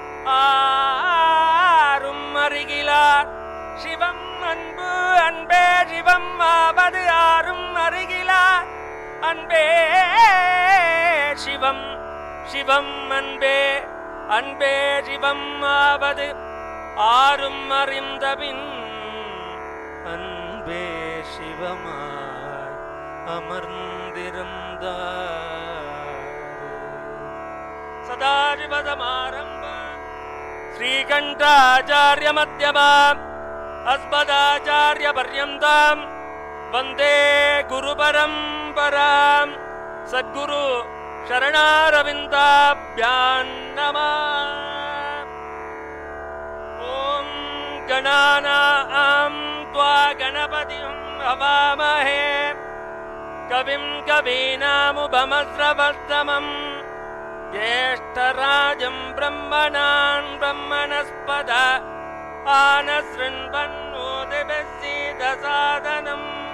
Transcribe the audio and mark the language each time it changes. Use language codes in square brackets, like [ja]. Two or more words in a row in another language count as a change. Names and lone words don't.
[ta] ஆரும் அறிகிலார் சிவம் அன்பு அன்பே சிவம் ஆவது ஆரும் அறிகிலார் அன்பே சிவம் சிவம் அன்பே அன்பே சிவம் ஆவது ஆரும் அறிந்தபின் அன்பே சிவமாய் அமர்ந்திருந்தார். [sa] சதாசிவசமாரம்பாம் ஸ்ரீகண்டாச்சார்ய மத்யமாம் அஸ்மதாச்சார்ய பர்யந்தாம் வந்தே குரு பரம்பராம். சத்குரு शरणारविन्दाभ्यां नमः. ॐ गणानां त्वा गणपतिं हवामहे कविं कवीनामुपमस्रवस्तमं ज्येष्ठराजं ब्रह्मणां ब्रह्मणस्पद आनशृण्वन्नोतिभिस्सीदसादनम्.